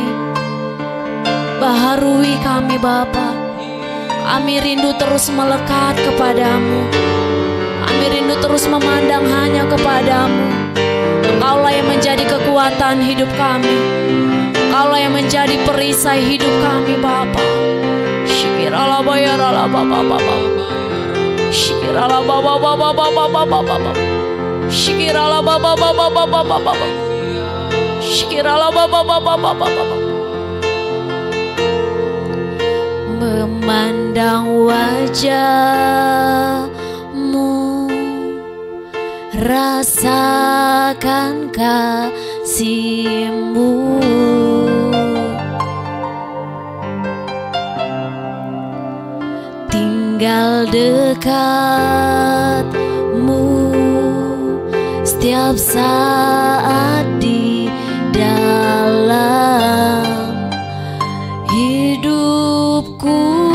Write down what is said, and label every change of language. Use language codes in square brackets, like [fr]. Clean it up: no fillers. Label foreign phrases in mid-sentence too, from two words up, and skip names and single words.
[id] Baharui kami Bapa. Kami rindu terus melekat kepadamu. Kami rindu terus memandang hanya kepadamu. Engkaulah yang menjadi kekuatan hidup kami. Engkaulah yang menjadi perisai hidup kami Bapa. Syikirallah bayarallah Bapa. Syikirallah Bapa. Syikirallah Bapa. Syikirallah Bapa. Memandang wajah-Mu, rasakan kasih-Mu. Tinggal dekat-Mu setiap saat di dalam hidupku.